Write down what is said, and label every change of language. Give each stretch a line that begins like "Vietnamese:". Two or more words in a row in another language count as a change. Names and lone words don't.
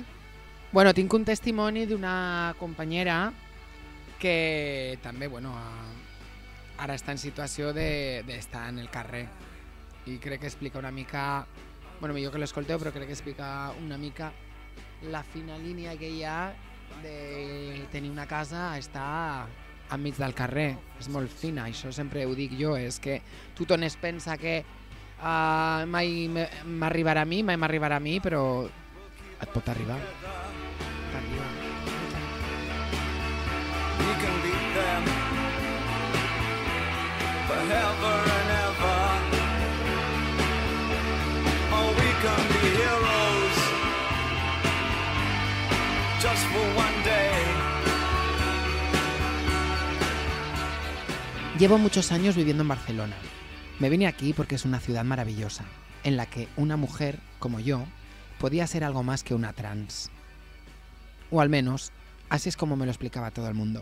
Catalan: Bueno, tinc un testimoni d'una companyera que també, bueno, ara està en situació d'estar en el carrer, i crec que explica una mica, bueno, millor que l'escolteu, però crec que explica una mica la fina línia que hi ha de tenir una casa a estar enmig del carrer. És molt fina, això sempre ho dic jo, és que tothom es pensa que mai m'arribarà a mi, però et pot arribar. T'arriba.
English: We can beat them forever and ever. Oh, we can be heroes just for one day.
Spanish: Llevo muchos años viviendo en Barcelona. Me vine aquí porque es una ciudad maravillosa, en la que una mujer, como yo, podía ser algo más que una trans. O al menos, así es como me lo explicaba todo el mundo.